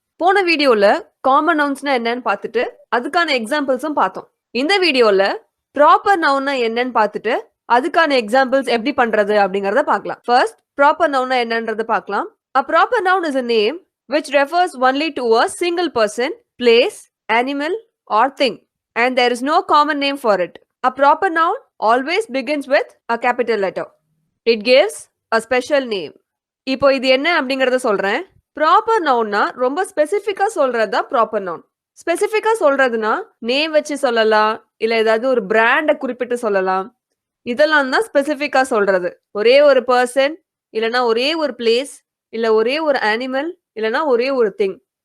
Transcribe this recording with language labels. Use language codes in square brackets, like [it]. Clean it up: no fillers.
[ta] போன வீடியோல காமன் நவுன்ஸ்னா என்னன்னு பார்த்துட்டு அதுக்கான எக்ஸாம்பிள்ஸும் பார்த்தோம். இந்த வீடியோல ப்ராப்பர் நவுன்னா என்னன்னு பார்த்துட்டு அதுக்கான எக்ஸாம்பிள்ஸ் எப்படி பண்றது அப்படிங்கறத பார்க்கலாம். ஃபர்ஸ்ட் ப்ராப்பர் நவுன்னா என்னன்றத பார்க்கலாம். [en] A proper noun is a name which refers only to a single person, place, animal or thing and there is no common name for it. A proper noun always begins with a capital letter. It gives a special name. [ta] இப்போ இது என்ன அப்படிங்கறத சொல்றேன். Proper நவுன்னா ரொம்ப ஸ்பெசிஃபிக்கா சொல்றது தான் proper noun. ஸ்பெசிஃபிக்கா சொல்றதுன்னா நேம் வச்சு சொல்லலாம், இல்ல ஏதாவது ஒரு பிராண்ட குறிப்பிட்டு சொல்லலாம். இதெல்லாம் தான் ஸ்பெசிஃபிக்கா சொல்றது. ஒரே ஒரு பர்சன், இல்லனா ஒரே ஒரு பிளேஸ், இல்ல ஒரே ஒரு அனிமல், இல்லனா ஒரே ஒரு திங்.